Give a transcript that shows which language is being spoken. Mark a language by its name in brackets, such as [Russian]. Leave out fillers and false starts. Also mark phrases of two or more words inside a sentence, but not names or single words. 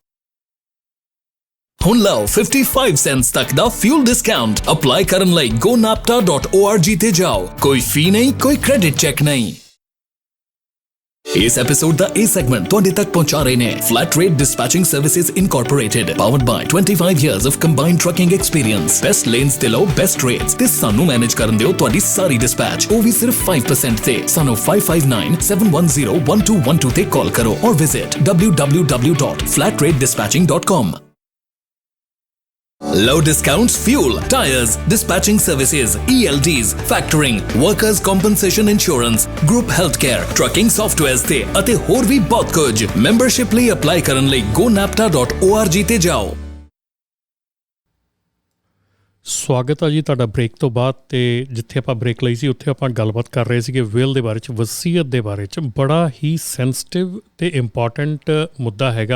[Punjabi] ਹੁਣ ਲਓ 55 ਸੈਂਟਸ ਤੱਕ ਦਾ [English] fuel discount. [Punjabi] ਅਪਲਾਈ ਕਰਨ ਲਈ gonapta.org ਤੇ ਜਾਓ। ਕੋਈ ਫੀ ਨਹੀਂ, ਕੋਈ [English] credit check [Punjabi] ਨਹੀਂ। ਇਸ ਐਪੀਸੋਡ ਦਾ ਇਹ ਸੈਗਮੈਂਟ ਤੁਹਾਡੇ ਤੱਕ ਪਹੁੰਚਾ ਰਹੇ ਨੇ ਫਲੈਟ ਰੇਟ ਡਿਸਪੈਚਿੰਗ ਸਰਵਿਸਿਜ਼ ਇਨਕੋਰਪੋਰੇਟਡ, [English] powered by 25 years of combined trucking experience। best lanes [Punjabi] ਤੇ ਲਓ [English] best rates [Punjabi] ਤੇ ਸਾਨੂੰ ਮੈਨੇਜ ਕਰਨ ਦਿਓ ਤੁਹਾਡੀ ਸਾਰੀ ਡਿਸਪੈਚ, ਉਹ ਵੀ ਸਿਰਫ 5% ਤੇ। ਸਾਨੂੰ 5597101212 ਤੇ ਕਾਲ ਕਰੋ ਔਰ ਵਿਜ਼ਿਟ www.flatrateDispatching.com। [English] Low discounts, fuel, tires, dispatching services, ELDs, factoring, workers compensation insurance, group healthcare, trucking softwares [Punjabi] ਤੇ ਅਤੇ ਹੋਰ ਵੀ ਬਹੁਤ ਕੁਝ। ਮੈਂਬਰਸ਼ਿਪ ਲਈ ਅਪਲਾਈ ਕਰਨ ਲਈ gonapta.org ਤੇ ਜਾਓ। ਸਵਾਗਤ ਆ ਜੀ ਤੁਹਾਡਾ ਬ੍ਰੇਕ ਤੋਂ ਬਾਅਦ। ਤੇ ਜਿੱਥੇ ਆਪਾਂ ਬ੍ਰੇਕ ਲਈ ਸੀ ਉੱਥੇ ਆਪਾਂ ਗੱਲਬਾਤ ਕਰ ਰਹੇ ਸੀਗੇ ਵਿਲ ਦੇ ਬਾਰੇ 'ਚ, ਵਸੀਅਤ ਦੇ ਬਾਰੇ 'ਚ। ਬੜਾ ਹੀ ਸੈਂਸਿਟਿਵ ਤੇ ਇੰਪੋਰਟੈਂਟ ਮੁੱਦਾ ਹੈਗਾ।